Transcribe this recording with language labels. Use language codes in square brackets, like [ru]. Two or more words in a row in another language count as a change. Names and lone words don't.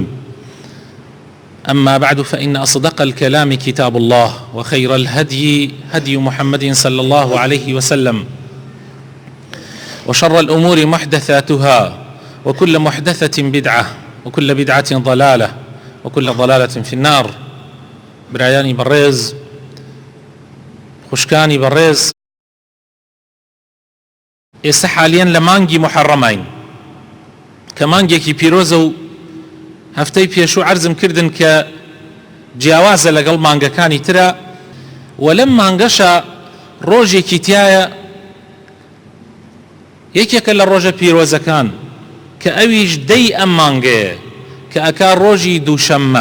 [ar] أما بعد، فإن أصدق الكلام كتاب الله، وخير الهدي هدي محمد صلى الله عليه وسلم، وشر الأمور محدثاتها، وكل محدثة بدعة، وكل بدعة ضلالة، وكل ضلالة في النار. [ckb] برایانی بەڕێز، خوشکانی بەڕێز، ئێستا حالیان لە مانگی محەڕەمین کە مانگێکی پیرۆزە و هەفتەی پێشوو عەرزم کردن کە جیاوازە لەگەڵ مانگەکانی ترە، و لەم مانگەشە ڕۆژێکی تایە یەکێکە لە ڕۆژە پیرۆزەکان کە ئەویش دەی ئەم مانگەیە کە ئەکا ڕۆژی دووشەممە.